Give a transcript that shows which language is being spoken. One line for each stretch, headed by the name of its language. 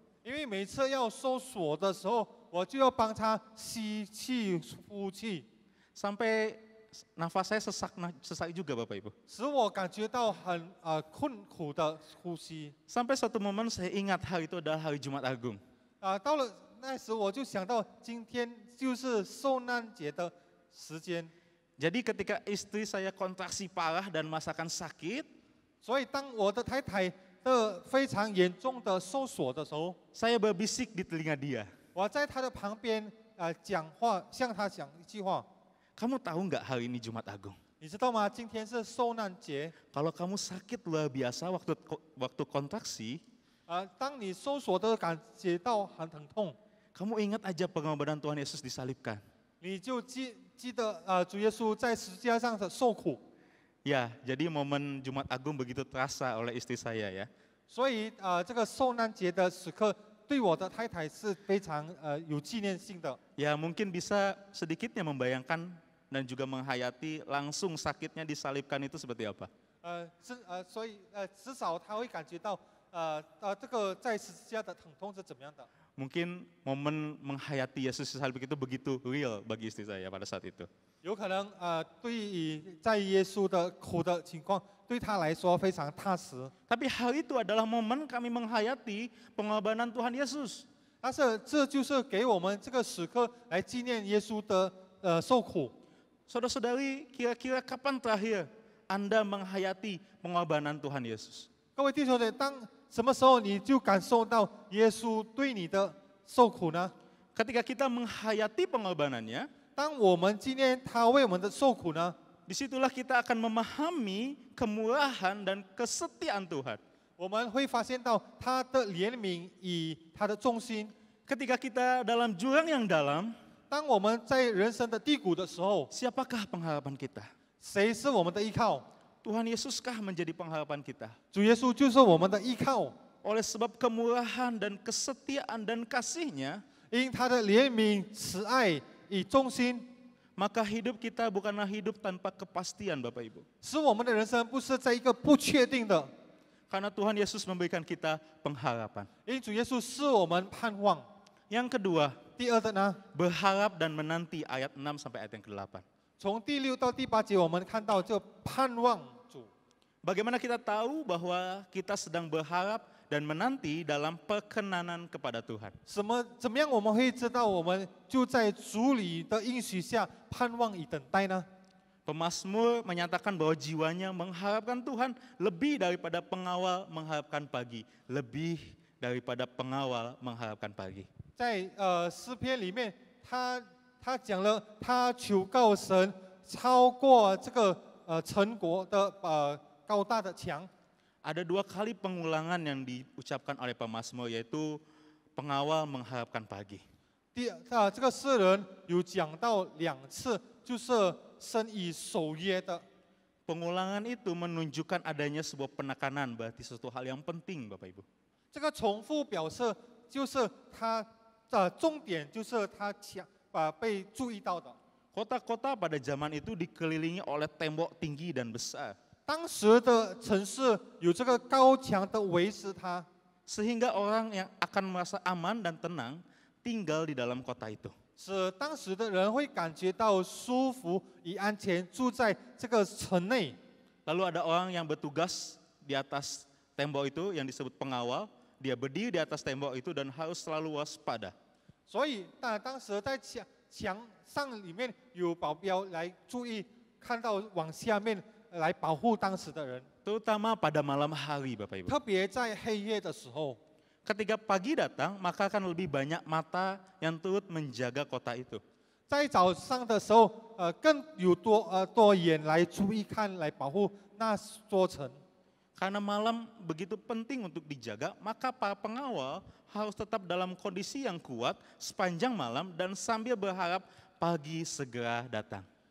Chinese: 因为每次要收缩的时候，我就要帮他吸气、呼气，
Indonesian: Sampai nafas saya sesak juga Bapak Ibu.
Chinese: 使我感觉到很困苦的呼吸。
Indonesian: Sampai suatu momen saya ingat hari itu adalah hari Jumat Agung.
Chinese: 到了那时我就想到今天就是受难节的时间，
Indonesian: Jadi ketika istri saya kontraksi parah dan merasakan sakit,
Chinese: 所以当我的太太的非常严重的收缩的时候，
Indonesian: saya berbisik di telinga dia.
Chinese: 我在他的旁边讲话，向他讲一句话。
Indonesian: Kamu tahu nggak hari ini Jumat Agung?
Chinese: 你知道吗？今天是受难节。
Indonesian: Kalau kamu sakit luar biasa waktu kontraksi,
Chinese: 当你收缩的感觉到很疼痛，
Indonesian: kamu ingat aja pengorbanan Tuhan Yesus disalibkan.
Chinese: 你就记得主耶稣在十字架上的受苦。
Indonesian: Ya, jadi momen Jumat Agung begitu terasa oleh istri saya ya.
Chinese: 所以这个受难节的时刻，对我的太太是非常有纪念性的。
Indonesian: Ya mungkin bisa sedikitnya membayangkan dan juga menghayati langsung sakitnya disalibkan itu seperti apa.
Chinese: 所以至少他会感觉到这个在十字架的疼痛是怎么样的。
Indonesian: Mungkin momen menghayati Yesus disalib itu begitu real bagi istri saya pada saat itu.
Chinese: 有可能对于在耶稣的苦的情况，对他来说非常踏实。
Indonesian: Tapi hal itu adalah momen kami menghayati pengorbanan Tuhan Yesus.
Chinese: 但是这就是给我们这个时刻来纪念耶稣的受苦。
Indonesian: Saudara-saudari, kira-kira kapan terakhir Anda menghayati pengorbanan Tuhan Yesus?
Chinese: 各位弟兄姐妹，当什么时候你就感受到耶稣对你的受苦呢？
Indonesian: Ketika kita menghayati pengorbanannya,
Chinese: 当我们纪念他为我们的受苦呢，
Indonesian: disitulah kita akan memahami kemurahan dan kesetiaan Tuhan.
Chinese: 我们会发现到他的怜悯与他的忠心。
Indonesian: Ketika kita dalam jurang yang dalam,
Chinese: 当我们在人生的低谷的时候，
Indonesian: siapakah pengharapan kita?
Chinese: 谁是我们的依靠？
Indonesian: Tuhan Yesuskah menjadi pengharapan kita?
Chinese: 主耶稣就是我们的依靠，
Indonesian: Oleh sebab kemurahan dan kesetiaan dan kasih-Nya,
Chinese: 因他的怜悯、慈爱以忠心，
Indonesian: maka hidup kita bukanlah hidup tanpa kepastian Bapak Ibu.
Chinese: 使我们的人生不是在一个不确定的，
Indonesian: Karena Tuhan Yesus memberikan kita pengharapan.
Chinese: 因主耶稣是我们盼望。
Indonesian: Yang kedua,
Chinese: 第二的呢，
Indonesian: berharap dan menanti ayat 6 sampai ayat yang ke-8.
Chinese: 从第6到第8节，我们看到这盼望主。
Indonesian: Bagaimana kita tahu bahwa kita sedang berharap dan menanti dalam perkenanan kepada Tuhan?
Chinese: 怎么样我们会知道我们就在主里的应许下盼望以等待呢？
Indonesian: Pemazmur menyatakan bahwa jiwanya mengharapkan Tuhan lebih daripada pengawal mengharapkan pagi. Lebih daripada pengawal mengharapkan pagi.
Chinese: 在诗篇里面，他讲了，他求告神超过这个城国的高大的墙。
Indonesian: Ada 2 kali pengulangan yang diucapkan oleh pemazmur, yaitu pengawal mengharapkan pagi.
Chinese: 这个诗人有讲到2次，就是神以守约的。
Indonesian: Pengulangan itu menunjukkan adanya sebuah penekanan, berarti sesuatu hal yang penting Bapak Ibu.
Chinese: 这个重复表示就是他的重点，就是他被注意到的。
Indonesian: Kota-kota pada zaman itu dikelilingi oleh tembok tinggi dan besar.
Chinese: 当时的城市有这个高墙的维持它，
Indonesian: Sehingga orang yang akan merasa aman dan tenang tinggal di dalam kota itu.
Chinese: 使当时的人会感觉到舒服与安全，住在这个城内。
Indonesian: Lalu ada orang yang bertugas di atas tembok itu yang disebut pengawal. Dia berdiri di atas tembok itu dan harus selalu waspada.
Chinese: 所以，当时在墙上里面有保镖来注意，看到往下面来保护当时的人，
Indonesian: Terutama pada malam hari Bapak Ibu.
Chinese: 特别在黑夜的时候。
Indonesian: Ketika pagi datang, maka akan lebih banyak mata yang turut menjaga kota itu.
Chinese: 在早上的时候，更有多眼来注意看，来保护那座城。
Indonesian: Karena malam begitu penting untuk dijaga, maka para pengawal harus tetap dalam kondisi yang kuat sepanjang malam dan sambil berharap pagi segera datang.